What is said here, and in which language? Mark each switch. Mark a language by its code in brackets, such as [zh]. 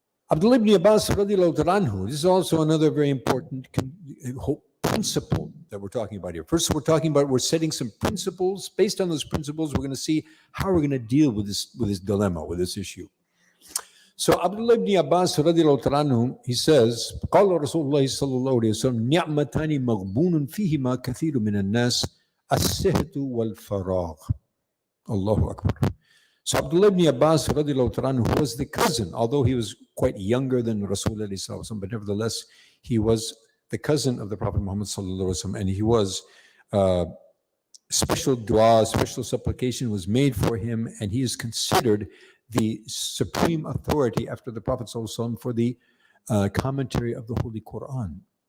[en] Abdullah ibn Abbas radiallahu anhu, this is also another very important principle that we're talking about here. First, we're setting some principles. Based on those principles, we're going to see how we're going to deal with this dilemma, with this issue. So Abdullah ibn Abbas radiallahu anhu, he says, [ar] قال رسول الله صلى الله عليه وسلم نعمتان مغبون فيهما كثير من الناس الصحة والفراغ. Allahu Akbar. [en] So Abdullah ibn Abbas radiallahu anhu, who was the cousin, although he was quite younger than Rasulullah, but nevertheless, he was the cousin of the Prophet Muhammad sallallahu alaihi wasallam, and he was special dua, special supplication was made for him, and he is considered the supreme authority after the Prophet sallallahu alaihi wasallam for the commentary of the Holy Quran.